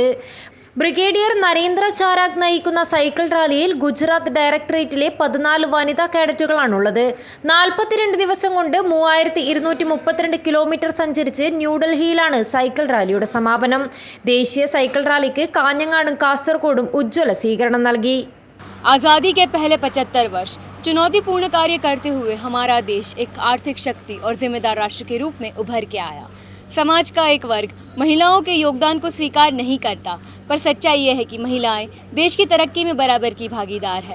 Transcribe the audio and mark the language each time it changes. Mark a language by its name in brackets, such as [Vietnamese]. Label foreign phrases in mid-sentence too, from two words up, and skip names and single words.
[Malayalam] ബ്രിഗേഡിയർ നരേന്ദ്ര ചാരാഗ് നയിക്കുന്ന സൈക്കിൾ റാലിയിൽ ഗുജറാത്ത് ഡയറക്ടറേറ്റിലെ 14 വനിതാ കേഡറ്റുകളാണുള്ളത്. 42 ദിവസം കൊണ്ട് 3232 കിലോമീറ്റർ സഞ്ചരിച്ച് ന്യൂഡൽഹിയിലാണ് സൈക്കിൾ റാലിയുടെ സമാപനം. ദേശീയ സൈക്കിൾ റാലിക്ക് കാഞ്ഞങ്ങാടും കാസർഗോഡും ഉജ്ജ്വല സ്വീകരണം നൽകി. [Hindi] आज़ादी के पहले 75 वर्ष चुनौतीपूर्ण कार्य करते हुए हमारा देश एक आर्थिक शक्ति और जिम्मेदार राष्ट्र के रूप में उभर के आया. समाज का एक वर्ग महिलाओं के योगदान को स्वीकार नहीं करता, पर सच्चाई यह है कि महिलाएं देश की तरक्की में बराबर की भागीदार है.